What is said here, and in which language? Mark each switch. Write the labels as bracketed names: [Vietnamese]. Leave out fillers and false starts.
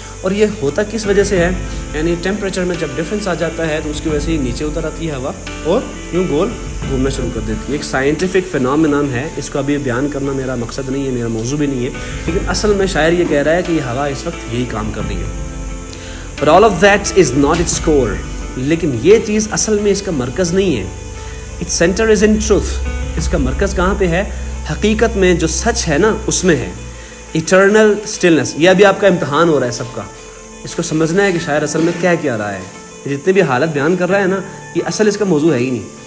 [Urdu] اور یہ ہوتا کس وجہ سے ہے؟ یعنی ٹیمپریچر میں جب ڈفرینس آ جاتا ہے تو اس کی وجہ سے نیچے اتر آتی ہے ہوا اور یوں گول گھومنا شروع کر دیتی ہے. ایک سائنٹیفک فینومینن ہے، اس کو ابھی بیان کرنا میرا مقصد نہیں ہے، میرا موضوع بھی نہیں ہے، لیکن اصل میں شاعر یہ کہہ رہا ہے کہ یہ ہوا اس وقت یہی کام کر رہی ہے. [English] But all of that is not its core. [Urdu] لیکن یہ چیز اصل میں اس کا مرکز نہیں ہے. [English] Its center is in truth. [Urdu] اس کا مرکز کہاں پہ ہے؟ حقیقت میں جو سچ ہے نا اس میں ہے. [English] Eternal stillness. [Urdu] یہ ابھی آپ کا امتحان ہو رہا ہے سب کا. اس کو سمجھنا ہے کہ شاعر اصل میں کیا رہا ہے. جتنے بھی حالت بیان کر رہا ہے نا، یہ اصل اس کا موضوع ہے ہی نہیں.